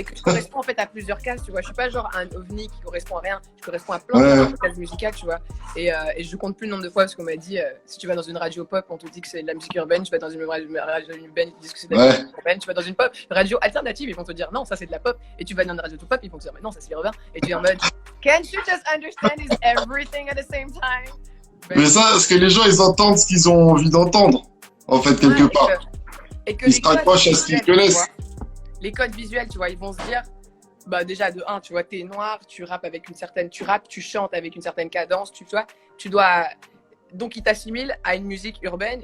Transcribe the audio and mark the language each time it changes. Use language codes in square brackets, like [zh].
[fr] Et que je corresponds en fait à plusieurs cases, tu vois. Je suis pas genre un ovni qui correspond à rien. Je corresponds à plein Ouais. de cases musicales, tu vois. Et je compte plus le nombre de fois parce qu'on m'a dit si tu vas dans une radio pop, on te dit que c'est de la musique urbaine. Tu vas dans une radio urbaine, ils te disent que c'est de la Ouais. musique urbaine. Tu vas dans une radio alternative, ils vont te dire non, ça c'est de la pop. Et tu vas dans une radio tout pop, ils vont te dire mais non, ça c'est urbain. Et tu es en mode [en] can't you just understand is everything at the same time? [fr] Mais ça, parce que les gens, ils entendent ce qu'ils ont envie d'entendre. en fait, quelque part. Et que Ils se raccrochent à ce qu'ils connaissent. Les codes visuels, tu vois, ils vont se dire, bah déjà de un, tu vois, t'es noir, tu rappes avec une certaine, tu rappes, tu chantes avec une certaine cadence, tu vois, tu dois, donc ils t'assimilent à une musique urbaine.